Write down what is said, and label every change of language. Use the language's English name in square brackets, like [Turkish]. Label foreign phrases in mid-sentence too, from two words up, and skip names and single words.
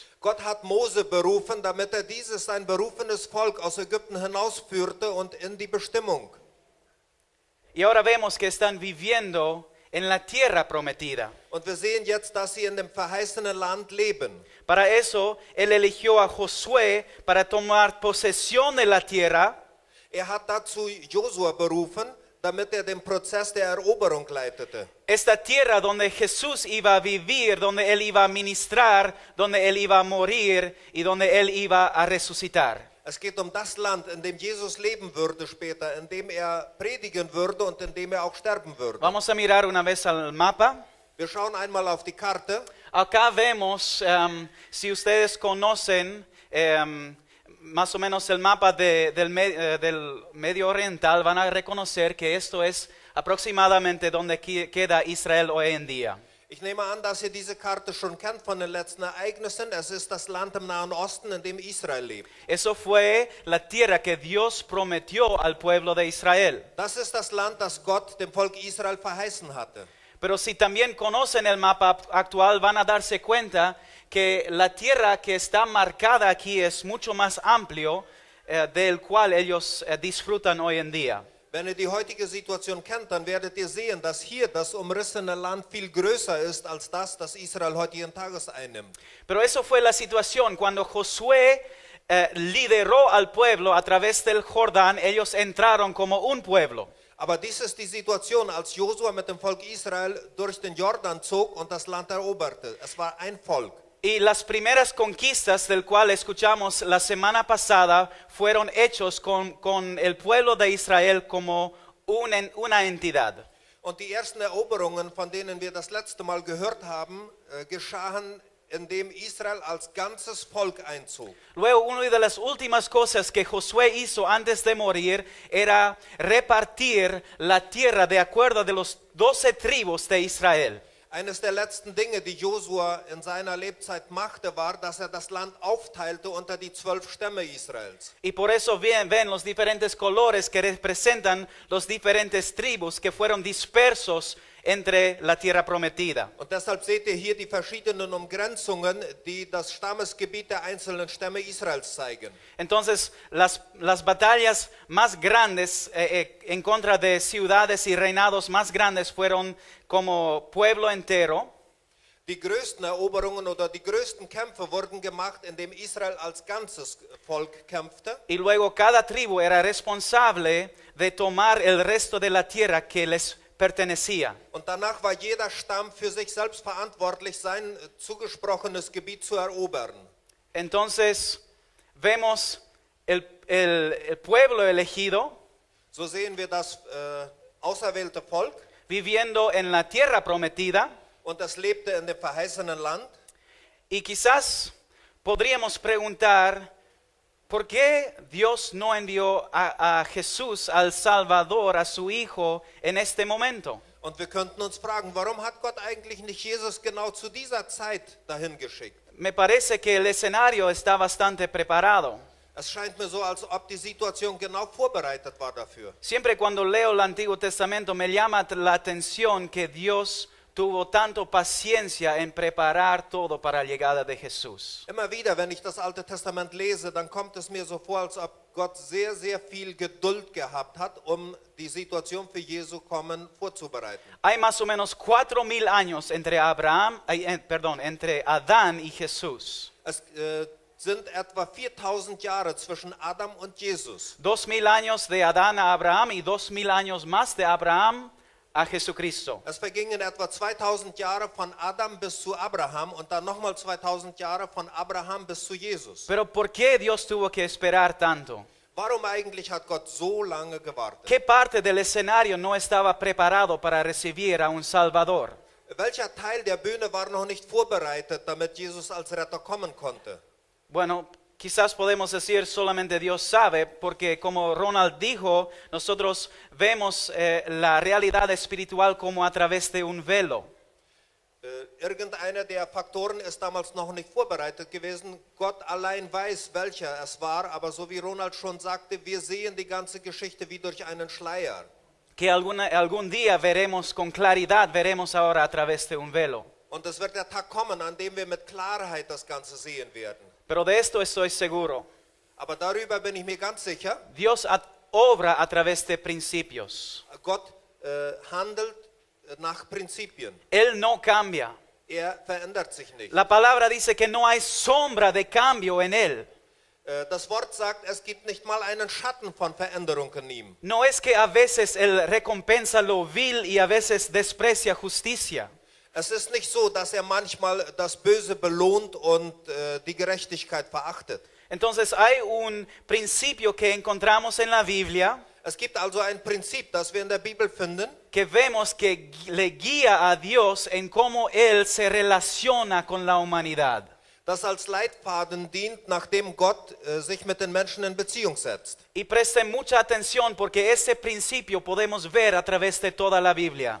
[German] Gott hat Mose berufen, damit dieses sein berufenes Volk aus Ägypten hinausführte und in die Bestimmung. [Spanish] Y ahora vemos que están viviendo en la tierra prometida. [German] Und wir sehen jetzt, dass sie in dem verheißenen Land leben. [Spanish] Para eso, él eligió a Josué para tomar posesión de la tierra. [German] Hat dazu Josua berufen, damit den Prozess der Eroberung leitete. [Spanish] Esta tierra donde Jesús iba a vivir, donde él iba a ministrar, donde él iba a morir y donde él iba a resucitar. [German] Es geht das Land, in dem Jesus leben würde später, in dem predigen würde und in dem auch sterben würde. [Spanish] Vamos a mirar una vez al mapa. [German] Wir schauen einmal auf die Karte. [Spanish] Acá vemos, si ustedes conocen más o menos el mapa del Medio Oriental, van a reconocer que esto es aproximadamente donde queda Israel hoy en día. [German] Ich nehme an, dass ihr diese Karte schon kennt von den letzten Ereignissen. Es ist das Land im Nahen Osten, in dem Israel lebt. [Spanish] Eso fue la tierra que Dios prometió al pueblo de Israel. [German] Das ist das Land, das Gott dem Volk Israel verheißen hatte. [Spanish] Pero si también conocen el mapa actual, van a darse cuenta que la tierra que está marcada aquí es mucho más amplio del cual ellos disfrutan hoy en día. [German] Wenn ihr die heutige Situation kennt, dann werdet ihr sehen, dass hier das umrissene Land viel größer ist als das Israel heutigen Tages einnimmt. [Spanish] Pero eso fue la situación cuando Josué lideró al pueblo a través del Jordán. Ellos entraron como un pueblo. [German] Aber dies ist die Situation, als Josua mit dem Volk Israel durch den Jordan zog und das Land eroberte. Es war ein Volk. [Spanish] Y las primeras conquistas del cual escuchamos la semana pasada fueron hechos con el pueblo de Israel como una entidad. [German] Und die ersten Eroberungen, von denen wir das letzte Mal gehört haben, geschahen, indem Israel als ganzes Volk einzog. [Spanish] Luego, una de las últimas cosas que Josué hizo antes de morir era repartir la tierra de acuerdo de los 12 tribus de Israel. [German] Eines der letzten Dinge, die Josua in seiner Lebzeit machte, war, dass er das Land aufteilte unter die 12 Stämme Israels. [Spanish] Y por eso ven los diferentes colores que representan los diferentes tribus que fueron dispersos entre la tierra prometida. [German] Und deshalb seht ihr hier die verschiedenen Umgrenzungen, die das Stammesgebiet der einzelnen Stämme Israels zeigen. [Spanish] Entonces, las batallas más grandes en contra de ciudades y reinados más grandes fueron como pueblo entero. [German] Die größten Eroberungen oder die größten Kämpfe wurden gemacht, indem Israel als ganzes Volk kämpfte. [Spanish] Y luego cada tribu era responsable de tomar el resto de la tierra que les pertenecía. [German] Und danach war jeder Stamm für sich selbst verantwortlich, sein zugesprochenes Gebiet zu erobern. [Spanish] Entonces, vemos el pueblo elegido [German] So sehen wir das auserwählte Volk, [Spanish] viviendo en la tierra prometida. [German] und es lebte in dem verheißenen Land. [Spanish] Y quizás podríamos preguntar, ¿por qué Dios no envió a Jesús, al Salvador, a su Hijo, en este momento? [German] Und wir könnten uns fragen, warum hat Gott eigentlich nicht Jesus genau zu dieser Zeit dahin geschickt? [Spanish] Me parece que el escenario está bastante preparado. [German] Es scheint mir so, als ob die Situation genau vorbereitet war dafür. [Spanish] Siempre cuando leo el Antiguo Testamento me llama la atención que Dios tuvo tanto paciencia en preparar todo para la llegada de Jesús. [German] Immer wieder, wenn ich das Alte Testament lese, dann kommt es mir so vor, als ob Gott sehr, sehr viel Geduld gehabt hat, um die Situation für Jesu Kommen vorzubereiten. [Spanish] Hay más o menos 4,000 años entre entre Adán y Jesús. [German] Es sind etwa 4000 Jahre zwischen Adam und Jesus. [Spanish] 2,000 años de Adán a Abraham y 2,000 años más de Abraham a Jesucristo. [German] Es vergingen etwa 2000 Jahre von Adam bis zu Abraham und dann nochmal 2000 Jahre von Abraham bis zu Jesus. [Spanish] Pero ¿por qué Dios tuvo que esperar tanto? [German] Warum eigentlich hat Gott so lange gewartet? [Spanish] ¿Qué parte del escenario no estaba preparado para recibir a un Salvador? [German] Welcher Teil der Bühne war noch nicht vorbereitet, damit Jesus als Retter kommen konnte? [Spanish] Bueno, quizás podemos decir solamente Dios sabe, porque como Ronald dijo, nosotros vemos la realidad espiritual como a través de un velo. [German] Irgendeiner der Faktoren ist damals noch nicht vorbereitet gewesen. Gott allein weiß, welcher es war, aber so wie Ronald schon sagte, wir sehen die ganze Geschichte wie durch einen Schleier. [Spanish] Que algún día veremos con claridad, veremos ahora a través de un velo. [German] Und es wird der Tag kommen, an dem wir mit Klarheit das Ganze sehen werden. [Spanish] Pero de esto estoy seguro. [German] Aber darüber bin ich mir ganz sicher, [Spanish] Dios obra a través de principios. [German] Gott handelt nach Prinzipien. [Spanish] Él no cambia. [German] Er verändert sich nicht. [Spanish] La palabra dice que no hay sombra de cambio en Él. [German] Das Wort sagt, es gibt nicht mal einen Schatten von Veränderung in ihm. [Spanish] No es que a veces Él recompensa lo vil y a veces desprecia justicia. [German] Es ist nicht so, dass er manchmal das Böse belohnt und die Gerechtigkeit verachtet. [Spanish] Entonces hay un principio que encontramos en la Biblia [German] Es gibt also ein Prinzip, das wir in der Bibel finden, [Spanish] que vemos que le guía a Dios en cómo Él se relaciona con la humanidad. [German] das als Leitfaden dient, nachdem Gott sich mit den Menschen in Beziehung setzt. [Spanish] Y presten mucha atención porque ese principio podemos ver a través de toda la Biblia.